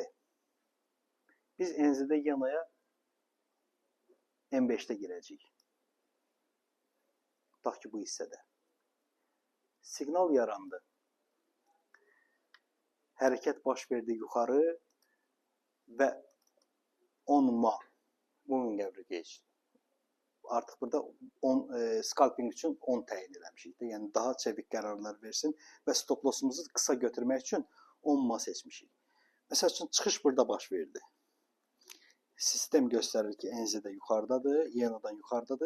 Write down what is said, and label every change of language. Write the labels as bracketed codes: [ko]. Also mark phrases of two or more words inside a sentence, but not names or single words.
[az] Biz NZD Yena'ya M5'də girəcəyik. Tutaq ki, bu hissədə. Siqnal yarandı. Hərəkət baş verdi yuxarı və 10 ma [en] moving average [az] geçdi. Artıq burada scalping üçün 10 təyin eləmişik. Yəni daha çevik qərarlar versin və [en] stop lossumuzu [az] qısa götürmək üçün 10 ma seçmişik. Məsəl üçün çıxış burada baş verdi. Sistem göstərir ki, NZ'də yuxarıdadır, Yena'dan yuxarıdadır.